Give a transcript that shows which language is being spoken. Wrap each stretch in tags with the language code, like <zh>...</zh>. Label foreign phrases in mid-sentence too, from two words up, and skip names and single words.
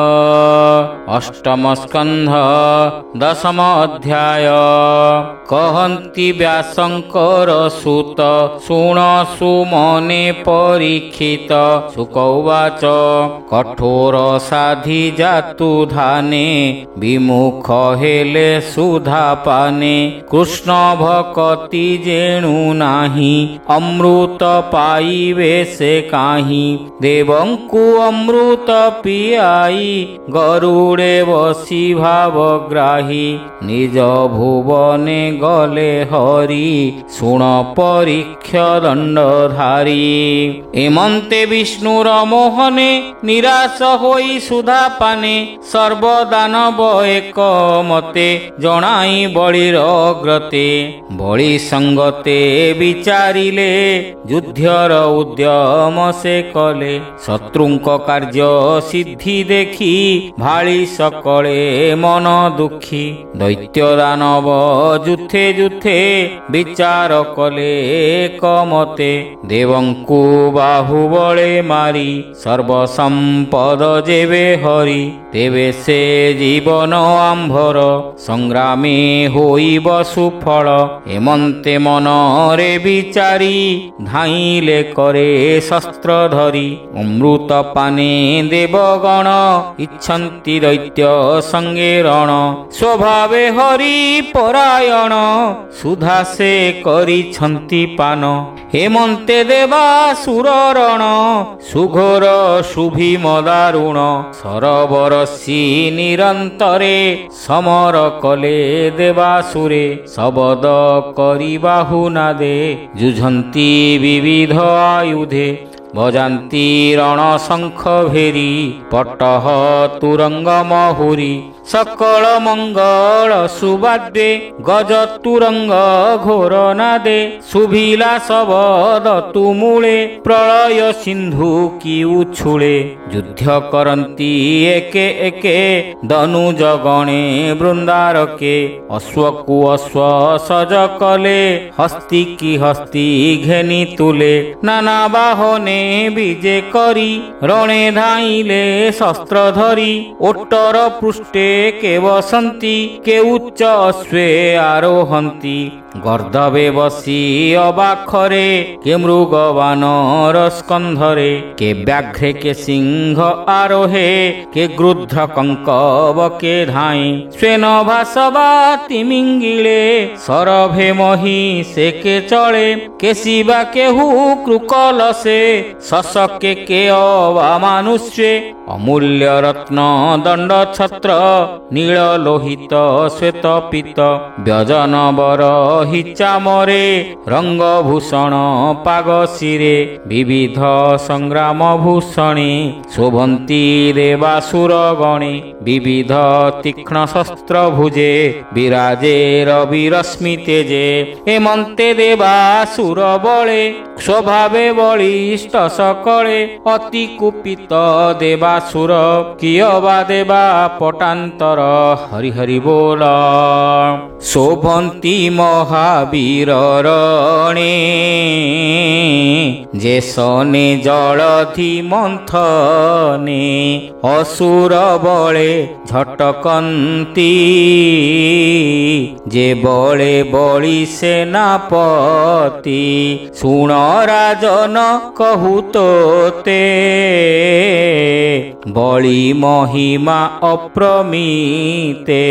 <or>ଅଷ୍ଟମ ସ୍କନ୍ଧ ଦଶମ ଅଧ୍ୟାୟ। କହନ୍ତି ବ୍ୟାସଙ୍କର ସୁତ ଶୁଣ ସୁମନେ ପରୀକ୍ଷିତ। ଶୁକ ଉବାଚ କଠୋର ସାଧି ଜାତୁ ଧାନେ ବିମୁଖ ହେଲେ ସୁଧା ପାନେ। କୃଷ୍ଣ ଭକ୍ତି ଯେଣୁ ନାହିଁ ଅମୃତ ପାଇବେ ସେ କାହିଁ। ଦେବଙ୍କୁ ଅମୃତ ପିଆଇ ଗରୁଡ଼େ ବସି ଭାବଗ୍ରାହୀ। ନିଜ ଭୁବନେ ଗଲେ ହରି ଶୁଣ ପରୀକ୍ଷ ଦଣ୍ଡଧାରୀ। ଏମନ୍ତେ ବିଷ୍ଣୁର ମୋହନେ ନିରାଶ ହୋଇ ସୁଧା ପାନେ। ସର୍ବଦାନବ ଏକ ମତେ ଜଣାଇ ବଳିର ଅଗ୍ରତେ। ବଳି ସଙ୍ଗତେ ବିଚାରିଲେ ଯୁଦ୍ଧର ଉଦ୍ୟମ ସେ କଲେ। ଶତ୍ରୁଙ୍କ କାର୍ଯ୍ୟ ସିଦ୍ଧି ଦେଖି ଭାଳି ସକଳେ ମନ ଦୁଖୀ। ଦୈତ୍ୟ ଦାନବ ଯୂଥେ ଯୂଥେ ବିଚାର କଲେ କମତେ। ଦେବଙ୍କୁ ବାହୁବଳେ ମାରି ସର୍ବସମ୍ପଦ ଯେବେ ହରି। ତେବେ ସେ ଜୀବନ ଆମ୍ଭର ସଂଗ୍ରାମେ ହୋଇବ ସୁଫଳ। ଏମନ୍ତେ ମନରେ ବିଚାରି ଧାଇଲେ କରେ ଶସ୍ତ୍ର ଧରି। ଅମୃତ ପାନେ ଦେବଗଣ ଇଚ୍ଛନ୍ତି ଦୈତ୍ୟ ସଙ୍ଗେ ରଣ। ସ୍ୱଭାବେ ହରି ପରାୟଣ ସୁଧା ସେ କରିଛନ୍ତି ପାନ। ହେମନ୍ତେ ଦେବା ସୁରରଣ ସୁଘୋର ଶୁଭି ମଦାରୁଣ। ସରବରସି ନିରନ୍ତରେ ସମର କଲେ ଦେବାସୁରେ। ଶବଦ କରି ବାହୁ ନାଦେ ଯୁଝନ୍ତି ବିବିଧ ଆୟୁଧେ। ଭଜନ୍ତି ରଣ ଶଙ୍ଖ ଭେରୀ ପଟହ ତୁରଙ୍ଗ ମହୁରୀ। ସକଳ ମଙ୍ଗଳ ସୁବାଦ୍ୟେ ଗଜ ତୁରଙ୍ଗ ଘୋର ନାଦେ। ସୁଭିଲା ଶବଦ ତୁମୁଳେ ପ୍ରଳୟ ସିନ୍ଧୁ କି ଉଛୁଳେ। ଯୁଦ୍ଧ କରନ୍ତି ଏକେ ଏକେ ଦନୁଜ ଗଣେ ବୃନ୍ଦାରକେ। ଅଶ୍ୱକୁ ଅଶ୍ୱ ସଜ କଲେ ହସ୍ତୀ କି ହସ୍ତୀ ଘେନି ତୁଲେ। ନାନା ବାହନେ ବିଜେ କରି ରଣେ ଧାଇଲେ ଶସ୍ତ୍ର ଧରି। ଓଟର ପୃଷ୍ଠେ କେ ବସନ୍ତି କେ ଉଚ୍ଚ ଅଶ୍ୱେ ଆରୋହନ୍ତି। ଗର୍ଦ୍ଦଭେ ବସି ଅବାଖରେ କେ ମୃଗ ବାନର ସ୍କନ୍ଧରେ। କେ ବ୍ୟାଘ୍ରେ କେ ସିଂହ ଆରୋହେ କେ ଗୃଧ୍ର କଙ୍କବ କେ ଧାଇ। ସ୍ୱେନ ଭାସବା ତିମିଙ୍ଗିଳେ ସରଭେ ମହୀ ସେ କେ ଚଳେ। କେ ଶିବା କେହୁ କୃକଳ ସେ ଶଶକେ କେ ଅବା ମାନୁଷ୍ୟେ। ଅମୂଲ୍ୟ ରତ୍ନ ଦଣ୍ଡ ଛତ୍ର ନୀଳ ଲୋହିତ ଶ୍ୱେତ ପୀତ। ବ୍ୟଜନ ବର ହିଚାମରେ ରଙ୍ଗଭୂଷଣ ପାଗ ଶିରେ। ବିବିଧ ସଂଗ୍ରାମ ଭୂଷଣେ ଶୋଭନ୍ତି ଦେବାସୁର ଗଣେ। ବିବିଧ ତୀକ୍ଷ୍ଣ ଶସ୍ତ୍ର ଭୁଜେ ବିରାଜେ ରବି ରଶ୍ମି ତେଜେ। ହେମନ୍ତେ ଦେବାସୁର ବଳେ ସ୍ୱଭାବେ ବଳିଷ୍ଠ ସକଳେ। ଅତି କୁପିତ ଦେବାସୁର କିୟବା ଦେବା ପଟାନ୍ତର। ହରି ହରି ବୋଲ। ଶୋଭନ୍ତି ମହାବୀର ରଣେ ଯେସନେ ଜଳଧି ମନ୍ଥନେ। ଅସୁର ବଳେ ଝଟକନ୍ତି ଯେ ବଳେ ବଳି ସେନାପତି। ଶୁଣ ରାଜନ କହୁ ତୋତେ ବଳି ମହିମା ଅପ୍ରମିତେ।</or>